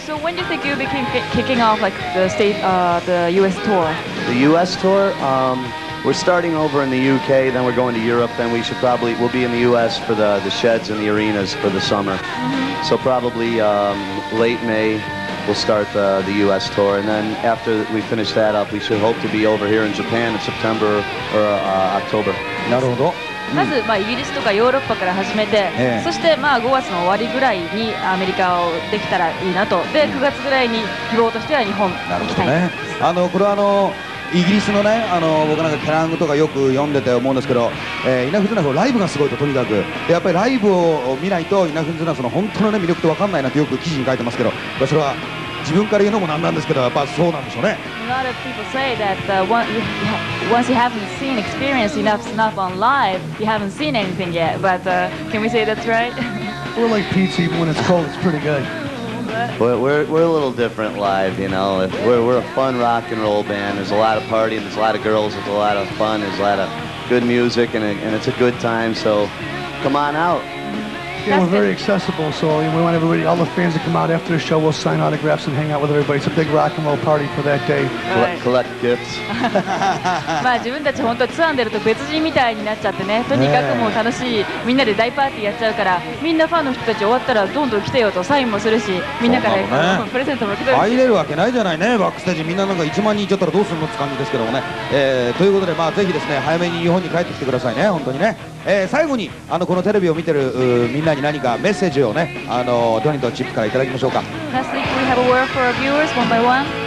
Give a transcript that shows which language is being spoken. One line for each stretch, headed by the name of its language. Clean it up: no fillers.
English: So when do you think you'll be kicking off like the US tour? The U.S. tour, we're starting over in the UK, then we're going to Europe, then we'll be in the U.S. for the sheds and the arenas for the summer. So probably late May we'll start the U.S. tour, and then after we finish that up, we should hope to be over here in Japan in September or October.
Japanese: なるほど。まずイギリスとかヨーロッパから始めて、そして5月の終わりぐらいにアメリカをできたらいいなと、で9月ぐらいに希望としては日本行きたい。ね、これはイギリスのね、僕なんかケラングとかよく読んでて思うんですけど、イナフズナフライブがすごいと、とにかくでやっぱりライブを見ないとイナフズナフの本当の、ね、魅力って分かんないなってよく記事に書いてますけど、それは自分から言うのもなんなんですけど、やっぱそうなんでしょうね。
English: A lot of people say that once you haven't experienced enough snuff on live, you haven't seen anything yet. But can we say that's right? We're like pizza, even when it's cold, it's pretty good. We're a little different live, you know. We're a fun rock and roll band. There's a lot of partying, there's a lot of girls, there's a lot of fun, there's a lot of good music, and it's a good time. So come on out. Yeah, we're very accessible, so we want everybody, all the fans to come out after the show. We'll sign autographs and hang out with everybody. It's a big rock and roll party for that day. Collect gifts.
Japanese: 自分たち本当ツアーに出ると別人みたいになっちゃってね、とにかくもう楽しい、みんなで大パーティーやっちゃうから、みんなファンの人たち終わったらどんどん来てよとサインもするし、みんなからプレゼントも受け取るし。入れるわけないじゃないね、バックステージみんななんか1万人いっちゃったらどうするのって感じですけどもね。ということでぜひですね早めに日本に帰ってきてくださいね、本当にね。最後にこのテレビを見てるみんなに何かメッセージをねドニーとチップからいただきましょうか。
English: Lastly, we have a word for our viewers, one by one.